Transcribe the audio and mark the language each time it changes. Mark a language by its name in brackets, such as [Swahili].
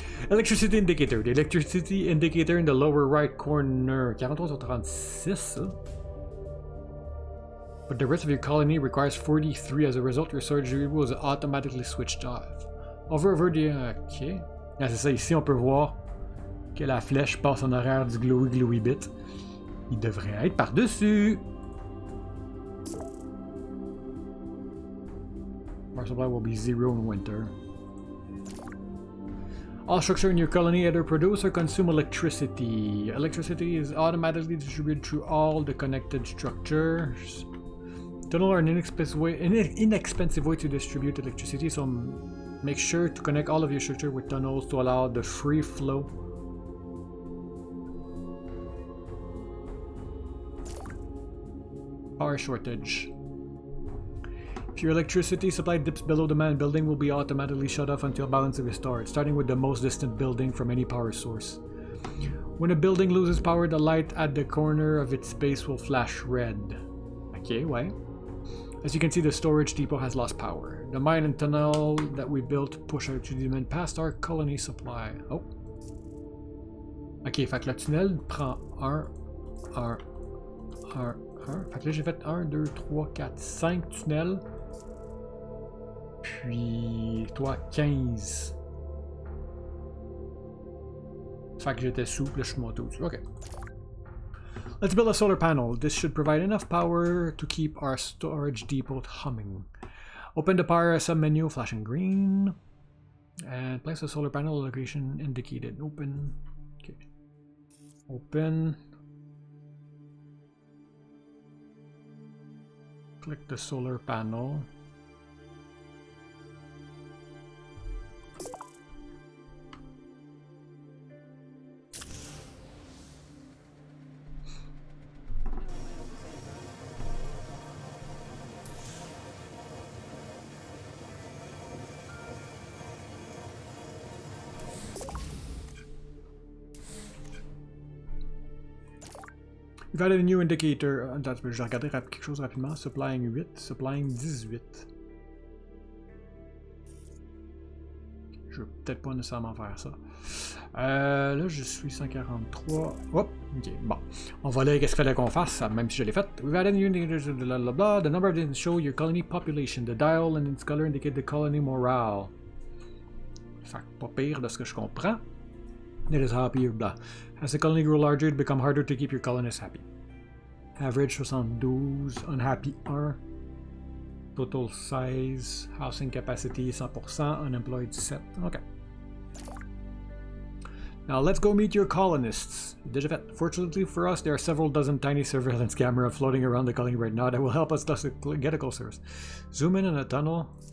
[English] Electricity indicator. The electricity indicator in the lower right corner. [French] 43 sur 36, ça. [English] But the rest of your colony requires 43. As a result, your storage was automatically switched off. Over the... Ok. [French] Ah, c'est ça, ici on peut voir que la flèche passe en arrière du glowy bit. Il devrait être par-dessus. [English] Power supply will be 0 in winter. All structure in your colony either produce or consume electricity. Electricity is automatically distributed through all the connected structures. Tunnels are an inexpensive way to distribute electricity, so make sure to connect all of your structure with tunnels to allow the free flow. Power shortage. If your electricity supply dips below demand, building will be automatically shut off until balance is restored, starting with the most distant building from any power source. When a building loses power, the light at the corner of its base will flash red. Okay, why? As you can see, the storage depot has lost power. The mine and tunnel that we built push our demand past our colony supply. Oh. [French] Ok, fait que le tunnel prend 1. Fait que là j'ai fait 1, 2, 3, 4, 5 tunnels. Puis toi 15. Fait que j'étais sous, puis là je suis monté au-dessus. Ok. [English] Let's build a solar panel. This should provide enough power to keep our storage depot humming. Open the power sub-menu, flashing green. And place the solar panel location indicated. Open. Okay. Open. Click the solar panel. We've added a new indicator. [French] Attends, je vais regarder quelque chose rapidement. [English] Supplying 8, supplying 18. [French] Je vais peut-être pas nécessairement faire ça. Là, je suis 143. Hop, ok, bon. On va aller, qu'est-ce qu'il fallait qu'on fasse, même si je l'ai fait. [English] We've added a new indicator, blah, blah, blah. The number didn't show your colony population. The dial and its color indicate the colony morale. [French] Fait que pas pire de ce que je comprends. [English] It is happy or blah. As the colony grows larger, it becomes harder to keep your colonists happy. Average 72, unhappy 1. Total size, housing capacity 100%, unemployed 7. Okay. Now let's go meet your colonists. [French] Déjà fait. [English] Fortunately for us, there are several dozen tiny surveillance cameras floating around the colony right now that will help us get a closer. Zoom in a tunnel.